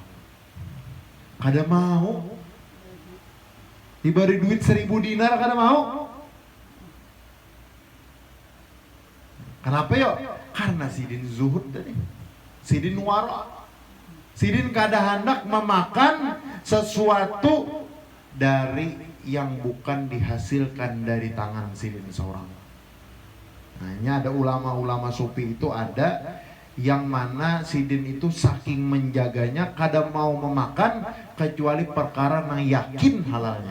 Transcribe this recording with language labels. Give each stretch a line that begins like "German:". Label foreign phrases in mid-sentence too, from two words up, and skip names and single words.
Banjar: Kada mau. Diberi duit 1.000 dinar kada mau.
Indonesian: Kenapa yuk?
Banjar: Karena sidin zuhud tadi. Sidin wara. Sidin kada hendak memakan sesuatu dari yang bukan dihasilkan dari tangan sidin seorang. Hanya ada ulama-ulama sufi itu ada yang mana sidin itu saking menjaganya kada mau memakan kecuali perkara yang yakin halalnya.